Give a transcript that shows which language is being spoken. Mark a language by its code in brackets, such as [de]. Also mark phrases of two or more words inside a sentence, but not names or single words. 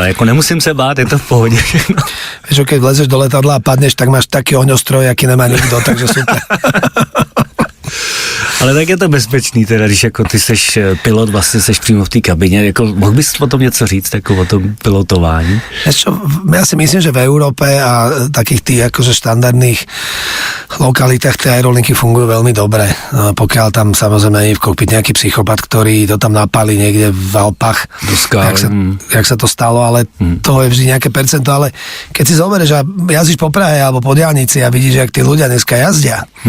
[cs] Jako nemusím se bát, je to v pohodě všechno. [sk] Víš, keď vlezeš do letadla a padneš, tak máš taký ohňostroj, aký nemá nikto, takže super. [cs] Ale tak je to bezpečný teda, když jako ty seš pilot, vlastně seš přímo v té kabině, jako mohl bys o tom něco říct, jako o tom pilotování? [sk] Ja si myslím, že v Európe a takých tých akože štandardných lokalitách tie aerolinky fungujú veľmi dobre. No, pokiaľ tam samozrejme nie je v kokpite nejaký psychopat, ktorý to tam napálí niekde v Alpách, jak sa to stalo, ale toho je vždy nejaké percento, ale keď si zoberieš a jazdíš po Prahe alebo po diaľnici a vidíš, jak tí ľudia dneska jazdia,